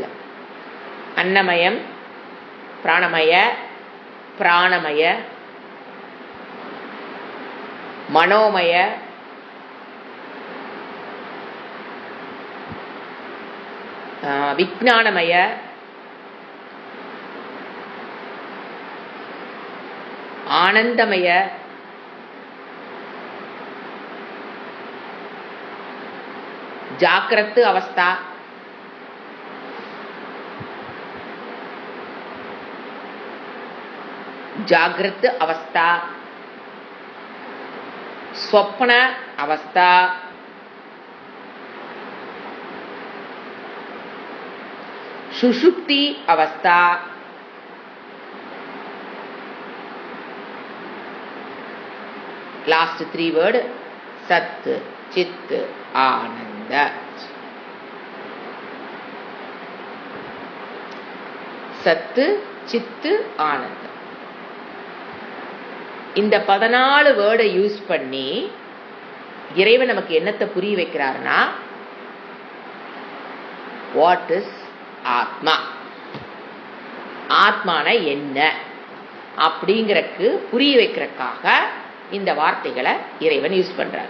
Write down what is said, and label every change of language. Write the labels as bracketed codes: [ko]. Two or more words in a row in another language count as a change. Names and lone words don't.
[sa] அன்னமயம், பிராணமய, பிராணமய, மனோமய, விஞ்ஞானமய, ஆனந்தமய, ಜಾಗ್ರತ್ ಅವಸ್ಥಾ, ಜಾಗ್ರತ್ ಅವಸ್ಥಾ, ಸ್ವಪ್ನ ಅವಸ್ಥಾ, ಸುಷುಪ್ತಿ ಅವಸ್ಥಾ, [en] last 3 word [sa] ಸತ್, ಚಿತ್, ಆನಂದ. [ta] சத்து, சித்து, ஆனந்தம். இந்த 14 வேர்டை யூஸ் பண்ணி இறைவன் நமக்கு என்னத்தை புரிய வைக்கிறாருன்னா, [en] what is [ta] ஆத்மா, ஆத்மான என்ன அப்படிங்கறக்கு புரிய வைக்கிறதுக்காக இந்த வார்த்தைகளை இறைவன் யூஸ் பண்றாரு.